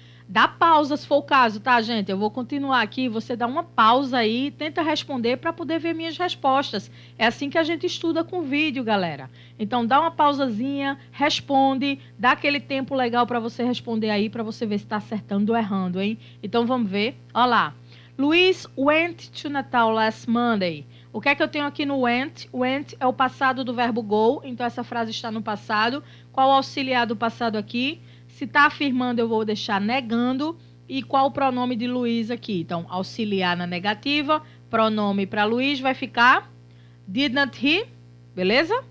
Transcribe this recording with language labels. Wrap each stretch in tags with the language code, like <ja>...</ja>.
<pt>Dá pausa se for o caso, tá, gente? Eu vou continuar aqui, você dá uma pausa aí, tenta responder para poder ver minhas respostas. É assim que a gente estuda com vídeo, galera. Então, dá uma pausazinha, responde, dá aquele tempo legal para você responder aí, para você ver se está acertando ou errando, hein? Então, vamos ver. Olha lá.</pt> <en>Luiz went to Natal last Monday.</en> <pt>O que é que eu tenho aqui no went? Went é o passado do verbo go, então essa frase está no passado. Qual o auxiliar do passado aqui? Se está afirmando, eu vou deixar negando. E qual o pronome de Luiz aqui? Então, auxiliar na negativa, pronome para Luiz vai ficar</pt> <en>didn't he,</en> <pt>beleza?</pt>